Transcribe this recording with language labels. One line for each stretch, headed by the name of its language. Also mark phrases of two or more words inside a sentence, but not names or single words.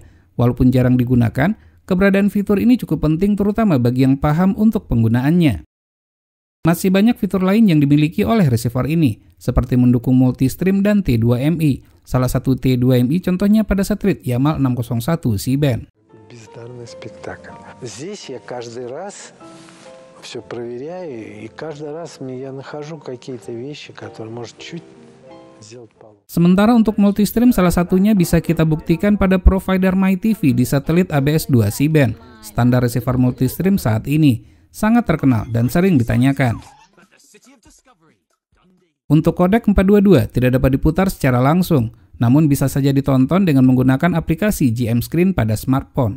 Indonesian: Walaupun jarang digunakan, keberadaan fitur ini cukup penting terutama bagi yang paham untuk penggunaannya. Masih banyak fitur lain yang dimiliki oleh receiver ini, seperti mendukung multi-stream dan T2MI. Salah satu T2MI contohnya pada satelit Yamal 601 C-band.
Russian: Бездарный спектакль. Здесь я каждый раз все проверяю, и каждый раз я нахожу какие-то вещи, которые, может, чуть сделать получше.
Indonesian: Sementara untuk multistream salah satunya bisa kita buktikan pada provider MyTV di satelit ABS-2 C-band. Standar receiver multistream saat ini sangat terkenal dan sering ditanyakan. Untuk kodek 422 tidak dapat diputar secara langsung, namun bisa saja ditonton dengan menggunakan aplikasi GM Screen pada smartphone.